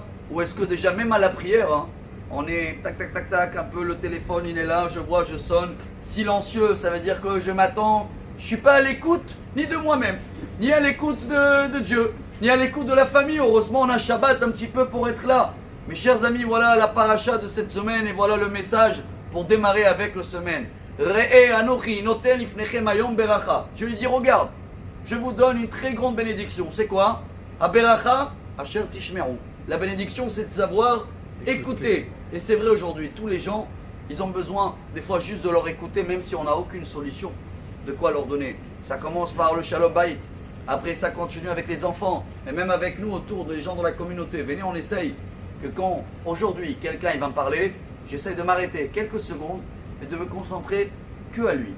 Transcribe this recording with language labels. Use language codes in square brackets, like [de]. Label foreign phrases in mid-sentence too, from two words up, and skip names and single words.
[fr] Ou est-ce que déjà même à la prière, on est tac tac tac tac, un peu le téléphone il est là, je vois, je sonne, silencieux, ça veut dire que je m'attends, je ne suis pas à l'écoute ni de moi-même, ni à l'écoute de Dieu, ni à l'écoute de la famille. Heureusement on a Shabbat un petit peu pour être là. Mes chers amis, voilà la paracha de cette semaine et voilà le message pour démarrer avec la semaine. [he] ראה אנכי נותן לפניכם היום ברכה. [fr] Je lui dis regarde, je vous donne une très grande bénédiction. C'est quoi? [he] הברכה אשר תשמעו. [fr] La bénédiction c'est de savoir écouter. Et c'est vrai aujourd'hui, tous les gens, ils ont besoin des fois juste de leur écouter, même si on n'a aucune solution. De quoi leur donner? Ça commence par le [he] שלום בית. [fr] Après ça continue avec les enfants. Et même avec nous autour des gens de la communauté. Venez, on essaye que quand aujourd'hui quelqu'un il va me parler, j'essaye de m'arrêter quelques secondes et de me concentrer que à lui.